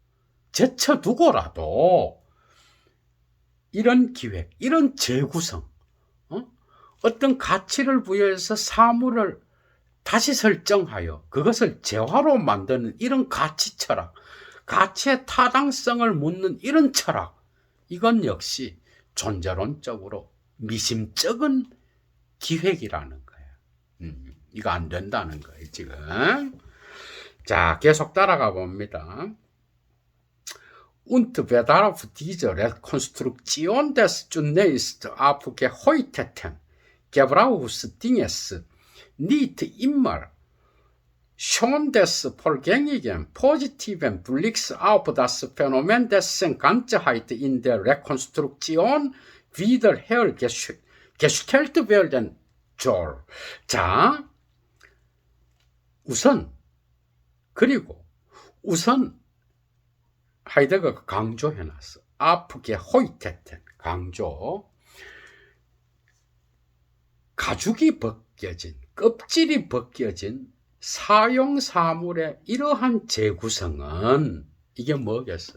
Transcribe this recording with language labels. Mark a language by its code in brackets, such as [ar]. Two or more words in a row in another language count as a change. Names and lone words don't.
[ko] 제쳐두고라도 이런 기획, 이런 재구성, 어떤 가치를 부여해서 사물을 다시 설정하여 그것을 재화로 만드는 이런 가치 철학, 가치의 타당성을 묻는 이런 철학, 이건 역시 존재론적으로 미심쩍은 기획이라는 거야. 이거 안 된다는 거예요, 지금. 자, 계속 따라가 봅니다. [de] Und bedarf dieser Rekonstruktion des zunächst aufgehäuteten Gebrauchsdinges nicht immer schon des Vorgängigen positiven Blicks auf das Phänomen dessen Ganzheit in der Rekonstruktion wieder hergestellt werden soll. [ko] 자, 우선 하이데거가 강조해놨어. 아프게 호이테텐 강조. 가죽이 벗겨진, 껍질이 벗겨진 사용사물의 이러한 재구성은 이게 뭐겠어?